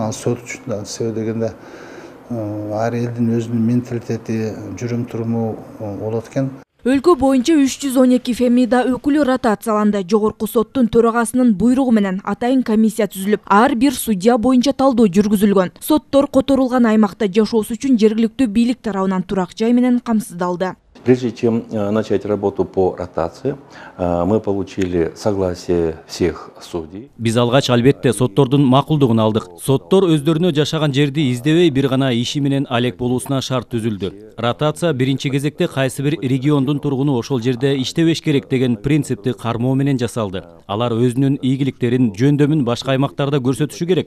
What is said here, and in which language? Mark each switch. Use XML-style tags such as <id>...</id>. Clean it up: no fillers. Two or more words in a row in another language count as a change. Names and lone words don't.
<ky>Ал сот үчүн себеби дегенде ар элдин өзүнүн менталитети, жүрүм туруму болот экен. Өлкө боюнча 312 фемида өкүлү ротацияланды. Жогорку соттун төрагасынын буйругу менен атайын комиссия түзүлүп, ар бир судья боюнча талдоо жүргүзүлгөн. Соттор которулган аймакта жашоосу үчүн жергиликтүү бийлик тарабынан турак жай менен камсыздалды.</ky> <ru>Прежде чем начать работу по ротации, мы получили согласие всех судей.</ru> <ky>Биз алгач албетте соттордун макулдугун алдык. Соттор өздөрүнө жашаган жерди издебей бир гана иши менен алек болуусуна шарт түзүлдү. Ротация биринчи кезекте кайсы бир региондун тургуну ошол жерде иштебеш керек деген принципти кармоо менен жасалды. Алар өзүнүн ийгиликтерин, жөндөмүн башка аймактарда көрсөтүшү керек.</ky>